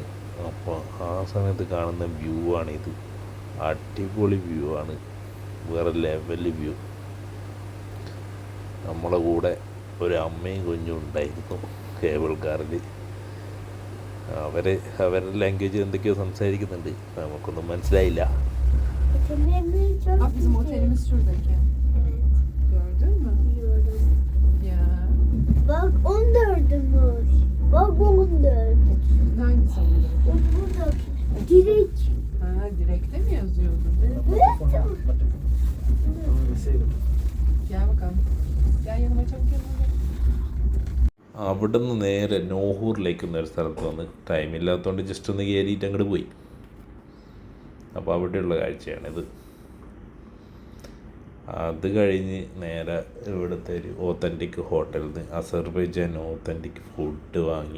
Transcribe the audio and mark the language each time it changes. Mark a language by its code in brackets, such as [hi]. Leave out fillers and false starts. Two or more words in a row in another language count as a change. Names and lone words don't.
[ml] അപ്പോൾ ആ സമയത്ത് കാണുന്ന വ്യൂ ആണിത്. അടിപൊളി വ്യൂ ആണ്, വേറെ ലെവൽ വ്യൂ. നമ്മളെ കൂടെ ഒരു അമ്മയും കുഞ്ഞും ഉണ്ടായിരുന്നു കേബിൾ കാറിൽ. അവരുടെ ലാംഗ്വേജ് എന്തൊക്കെയോ സംസാരിക്കുന്നുണ്ട്, നമുക്കൊന്നും മനസ്സിലായില്ല. [tr] Bizim otelimiz şuradaki. Gördün mü? Ya. Bak 14'ümüz. Bak 14. Hangisi oldu? Buradaki. Direkt. Ha, direkte mi yazıyordu? Gel bakalım. Gel yanıma, çabuk yanıma gel. [ml] അവിടെ നിന്ന് നേരെ നോഹൂറിലേക്ക് എന്നൊരു സ്ഥലത്ത് വന്ന് ടൈമില്ലാത്തതുകൊണ്ട് ജസ്റ്റ് ഒന്ന് കയറിയിട്ട് അങ്ങോട്ട് പോയി. അപ്പോൾ അവിടെയുള്ള കാഴ്ചയാണിത്. അത് കഴിഞ്ഞ് നേരെ ഇവിടുത്തെ ഒരു ഓത്തൻറ്റിക് ഹോട്ടലിൽ നിന്ന് അസർബൈജാൻ ഓത്തൻറ്റിക് ഫുഡ് വാങ്ങി.